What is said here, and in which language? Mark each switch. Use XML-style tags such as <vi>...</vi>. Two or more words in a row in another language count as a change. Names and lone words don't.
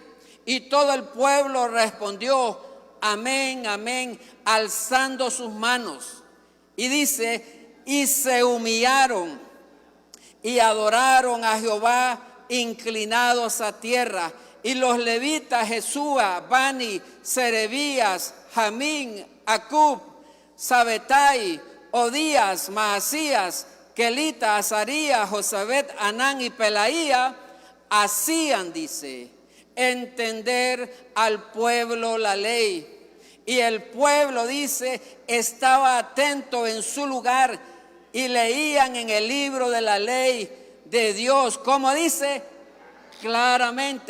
<es>Y todo el pueblo respondió, amén, amén, alzando sus manos. Y dice, y se humillaron y adoraron a Jehová inclinados a tierra. Y los levitas, Jesúa, Bani, Serebías, Jamín, Acub, Sabetai, Odías, Maasías, Kelita, Azarías, Josabet, Anán y Pelaía, hacían, dice, entender al pueblo la ley. Y el pueblo, dice, estaba atento en su lugar y leían en el libro de la ley de Dios, como dice claramente.</es>